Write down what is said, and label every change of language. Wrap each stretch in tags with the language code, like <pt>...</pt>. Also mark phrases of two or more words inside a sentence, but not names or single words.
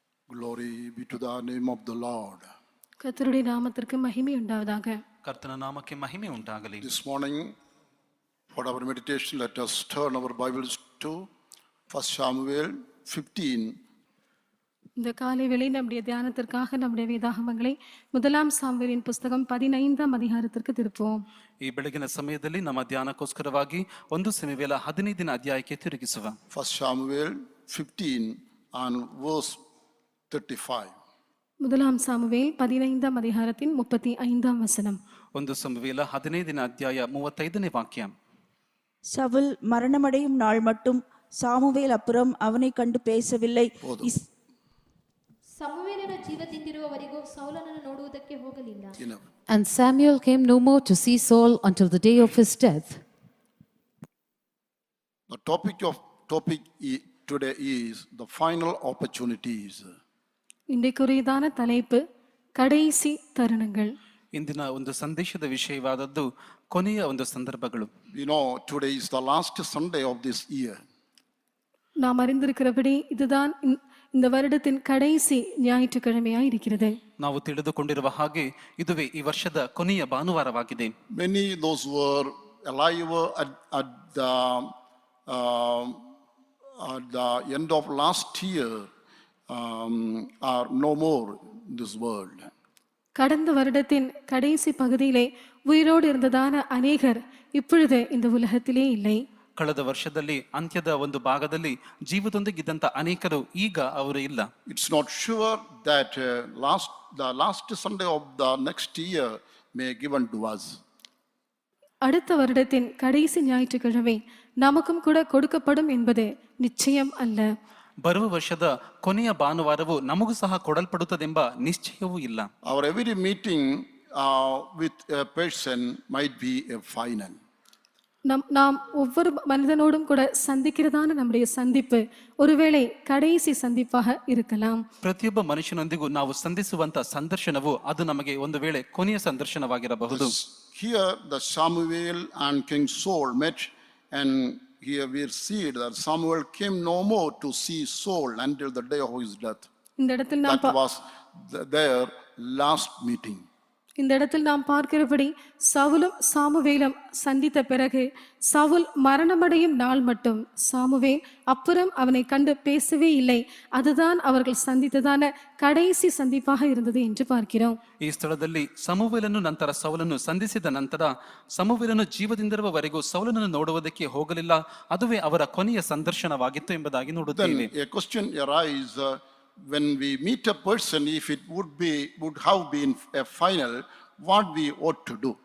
<en>Glory be to the name of the Lord.</en> <ta>கர்த்தருடைய நாமத்திற்கு மகிமை உண்டாவதாக.</ta> <kn>ಕರ್ತನ ನಾಮಕ್ಕೆ ಮಹಿಮೆ ಉಂಟಾಗಲಿ.</kn> <en>This morning, for our meditation, let us turn our Bibles to 1 Samuel 15.</en> <ta>இந்த காலை வேளை நம்முடைய தியானத்திற்காக நம்முடைய வேதாகமங்களை முதலாம் சாமுவேலின் புஸ்தகம் 15ஆம் அதிகாரத்திற்கு திருப்புவோம்.</ta> <kn>ಈ ಬೆಳಗಿನ ಸಮಯದಲ್ಲಿ ನಮ್ಮ ಧ್ಯಾನಕ್ಕೋಸ್ಕರವಾಗಿ 1 ಸಮುವೇಲ 15ನೇ ಅಧ್ಯಾಯಕ್ಕೆ ತಿರುಗಿಸುವ.</kn> <en>1 Samuel 15 and verse 35.</en> <ta>முதலாம் சாமுவேல் 15ஆம் அதிகாரத்தின் 35ஆம் வசனம்.</ta> <kn>1 ಸಮುವೇಲ 15ನೇ ಅಧ್ಯಾಯ 35ನೇ ವಾಕ್ಯ.</kn> <ta>சவுல் மரணமடையும் நாள் மட்டும் சாமுவேல் அப்புறம் அவனை கண்டு பேசவில்லை.</ta> <kn>ಸಮುವೇಲನ ಜೀವದಿಂದಿರುವವರೆಗೂ ಸೌಲನನ್ನು ನೋಡುವುದಕ್ಕೆ ಹೋಗಲಿಲ್ಲ.</kn> <en>And Samuel came no more to see Saul until the day of his death. The topic today is the final opportunities.</en> <ta>இன்றைக்குரியதான தலைப்பு கடைசி தருணங்கள்.</ta> <kn>ಇಂದಿನ ಒಂದು ಸಂದೇಶದ ವಿಷಯವಾದದ್ದು ಕೊನೆಯ ಒಂದು ಸಂದರ್ಭಗಳು.</kn> <en>You know, today is the last Sunday of this year.</en> <ta>நாம் அறிந்திருக்கிறபடி இதுதான் இந்த வருடத்தின் கடைசி ஞாயிற்றுக்கிழமையாய் இருக்கிறது.</ta> <kn>ನಾವು ತಿಳಿದುಕೊಂಡಿರುವ ಹಾಗೆ ಇದುವೇ ಈ ವರ್ಷದ ಕೊನೆಯ ಭಾನುವಾರವಾಗಿದೆ.</kn> <en>Many those who were alive at the end of last year are no more in this world.</en> <ta>கடந்த வருடத்தின் கடைசி பகுதியிலே உயிரோடு இருந்ததான அநேகர் இப்பொழுது இந்த உலகத்திலே இல்லை.</ta> <kn>ಕಳೆದ ವರ್ಷದಲ್ಲಿ ಅಂತ್ಯದ ಒಂದು ಭಾಗದಲ್ಲಿ ಜೀವದೊಂದಿಗಿದ್ದಂತ ಅನೇಕರು ಈಗ ಅವರು ಇಲ್ಲ.</kn> <en>It's not sure that the last Sunday of the next year may given to us.</en> <ta>அடுத்த வருடத்தின் கடைசி ஞாயிற்றுக்கிழமை நமக்கும் கூட கொடுக்கப்படும் என்பது நிச்சயம் அல்ல.</ta> <kn>ಬರುವ ವರ್ಷದ ಕೊನೆಯ ಭಾನುವಾರವು ನಮಗೂ ಸಹ ಕೊಡಲ್ಪಡುತ್ತದೆಂಬ ನಿಶ್ಚಯವೂ ಇಲ್ಲ.</kn> <en>Our every meeting with a person might be a final.</en> <ta>நாம் ஒவ்வொரு மனிதனோடும் கூட சந்திக்கிறதான நம்முடைய சந்திப்பு ஒருவேளை கடைசி சந்திப்பாக இருக்கலாம்.</ta> <kn>ಪ್ರತಿಯೊಬ್ಬ ಮನುಷ್ಯನೊಂದಿಗೂ ನಾವು ಸಂಧಿಸುವಂತ ಸಂದರ್ಶನವು ಅದು ನಮಗೆ ಒಂದು ವೇಳೆ ಕೊನೆಯ ಸಂದರ್ಶನವಾಗಿರಬಹುದು.</kn> <en>Here the Samuel and King Saul met, and here we see that Samuel came no more to see Saul until the day of his death.</en> <ta>இந்த இடத்தில் நாம்</ta> <en>That was their last meeting.</en> <ta>இந்த இடத்தில் நாம் பார்க்கிறபடி சவுலும் சாமுவேலும் சந்தித்த பிறகு சவுல் மரணமடையும் நாள் மட்டும் சாமுவேல் அப்புறம் அவனை கண்டு பேசவே இல்லை. அதுதான் அவர்கள் சந்தித்ததான கடைசி சந்திப்பாக இருந்தது என்று பார்க்கிறோம்.</ta> <kn>ಈ ಸ್ಥಳದಲ್ಲಿ ಸಮುವೇಲನು ನಂತರ ಸೌಲನ್ನು ಸಂಧಿಸಿದ ನಂತರ ಸಮುವೇಲನು ಜೀವದಿಂದಿರುವವರೆಗೂ ಸೌಲನನ್ನು ನೋಡುವುದಕ್ಕೆ ಹೋಗಲಿಲ್ಲ. ಅದುವೇ ಅವರ ಕೊನೆಯ ಸಂದರ್ಶನವಾಗಿತ್ತು ಎಂಬುದಾಗಿ ನೋಡುತ್ತೇವೆ.</kn> <en>Then a question arises, when we meet a person, if it would have been a final, what we ought to do?</en>